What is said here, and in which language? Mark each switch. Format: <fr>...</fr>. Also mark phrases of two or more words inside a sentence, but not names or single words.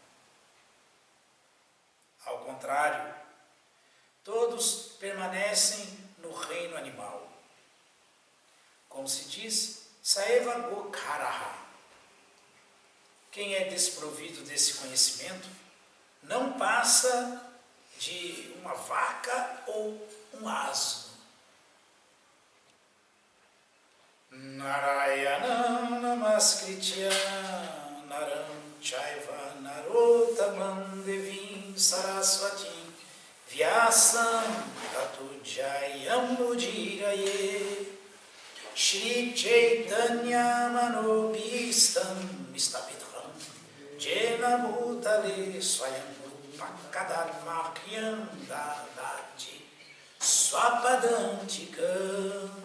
<pt>Ao contrário, todos permanecem no reino animal. Como se diz,</pt> <sa>सएव गोकरह.</sa> <pt>Quem é desprovido desse conhecimento não passa de uma vaca ou um asno.</pt> <sa>नारायण नमस्कृत्य नरम् चैव नरोत्तमम् देवीम् सरस्वती व्यासम् ततो जयम् मुदीरये श्री चैतन्य मनोभीष्टम् मिस्तपीठम् जेन भूतले स्वयम् पकधर्मक्यम् ददाति स्वपदान्तिकम्.</sa>